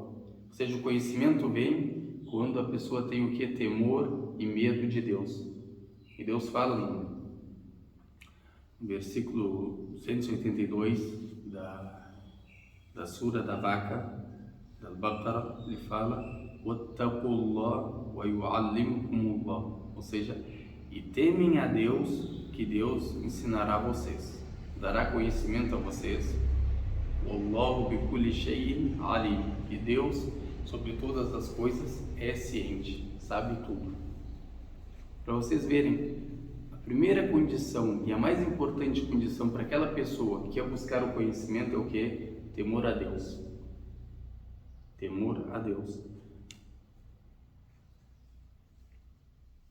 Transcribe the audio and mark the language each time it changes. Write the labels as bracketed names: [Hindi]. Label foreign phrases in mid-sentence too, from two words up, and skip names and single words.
[Portuguese] Ou seja, o conhecimento vem quando a pessoa tem o que? Temor e medo de Deus. E Deus fala no versículo 182 da Sura da Vaca, da Al-Baqarah, ele fala: [Arabic] وَاتَّقُوا ويعلمكم الله. [Portuguese] Ou seja, e temem a Deus, que Deus ensinará a vocês, dará conhecimento a vocês. [Arabic] والله بكل شيء عليم. [Portuguese] E Deus, sobre todas as coisas, é ciente, sabe tudo. Para vocês verem, a primeira condição e a mais importante condição para aquela pessoa que quer buscar o conhecimento é o que? Temor a Deus. Temor a Deus.